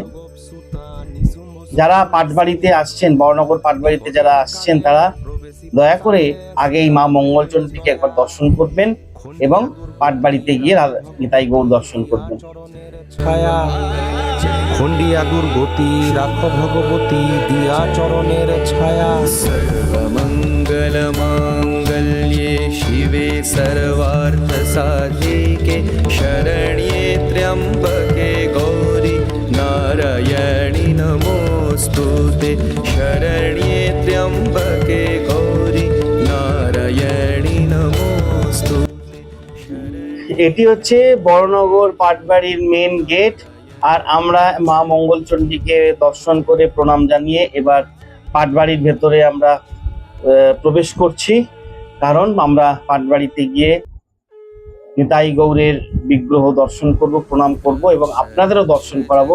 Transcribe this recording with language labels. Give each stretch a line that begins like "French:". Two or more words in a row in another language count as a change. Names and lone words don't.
Bangla: যারা পাটবাড়িতে আসছেন, বড়নগর পাটবাড়িতে যারা আসছেন, তারা দয়া করে আগে এই মা মঙ্গলচণ্ডীকে একবার দর্শন করবেন এবং পাটবাড়িতে গিয়ে নিতাই গৌর দর্শন করবেন। ছায়া খন্ডিয়া দুর্গতি রাখ ভগবতী দিয়া চরণের ছায়া।
Sanskrit: सर्वमङ्गलमाङ्गल्ये शिवे सर्वार्थसाधिके शरण्ये त्र्यम्बके गौरि नारायणि नमोऽस्तुते शरण्ये त्र्यम्बके गौरि नारायणि नमोऽस्तुते।
Bangla: এটি হচ্ছে বড়নগর পাটবাড়ির
English: main gate.
Bangla: আর আমরা মা মঙ্গলচণ্ডীকে দর্শন করে প্রণাম জানিয়ে এবার পাটবাড়ির ভেতরে আমরা প্রবেশ করছি, কারণ আমরা পাটবাড়িতে গিয়ে নিতাই গৌরের বিগ্রহ দর্শন করব, প্রণাম করব এবং আপনাদেরও দর্শন করাবো।